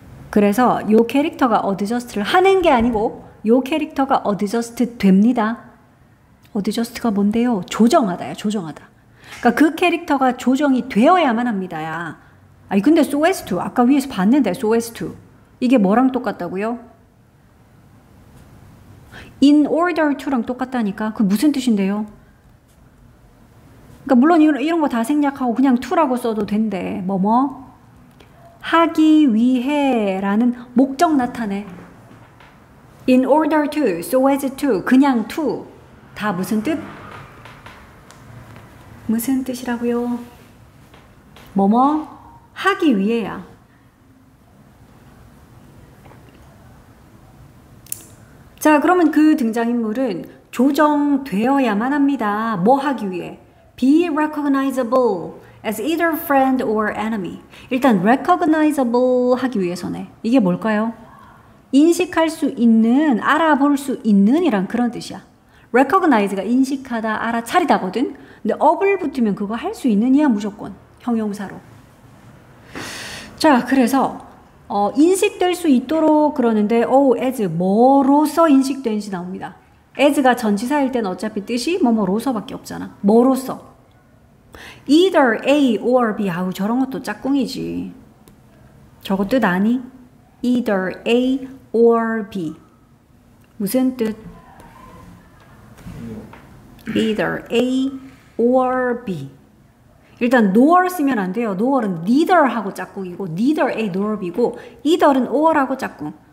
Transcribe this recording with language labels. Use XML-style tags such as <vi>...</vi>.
<ko>그래서 요 캐릭터가 adjust를 하는 게 아니고 요 캐릭터가 adjust 됩니다. adjust가 뭔데요? 조정하다야, 조정하다. 그러니까 그 캐릭터가 조정이 되어야만 합니다야. 아니 근데 so as to 아까 위에서 봤는데 so as to 이게 뭐랑 똑같다고요? in order to랑 똑같다니까. 그 무슨 뜻인데요? 그러니까 물론 이런 거 다 생략하고 그냥 to라고 써도 된대. 뭐뭐 하기 위해 라는 목적 나타내.</ko> <en>in order to, so as to,</en> <ko>그냥</ko> <en>to</en> <ko>다 무슨 뜻? 무슨 뜻이라고요? 뭐뭐 하기 위해야. 자, 그러면 그 등장인물은 조정되어야만 합니다. 뭐 하기 위해?</ko> <en>Be recognizable as either friend or enemy.</en> <ko>일단 recognizable 하기 위해서네. 이게 뭘까요? 인식할 수 있는, 알아볼 수 있는 이란 그런 뜻이야. recognize가 인식하다, 알아차리다거든. 근데 up을 붙으면 그거 할 수 있는 이야 무조건. 형용사로. 자, 그래서 인식될 수 있도록 그러는데 as 뭐로서 인식되는지 나옵니다. as가 전치사일 땐 어차피 뜻이 뭐로서밖에 없잖아. 뭐로서.</ko> <en>either A or B.</en> <ko>아우 저런 것도 짝꿍이지. 저거 뜻 아니?</ko> <en>either A or B.</en> <ko>무슨 뜻?</ko> <en>either A or B.</en> <ko>일단 nor 쓰면 안 돼요. nor은 neither 하고 짝꿍이고</ko> <en>neither A nor B</en> <ko>고 either은 or 하고 짝꿍.</ko>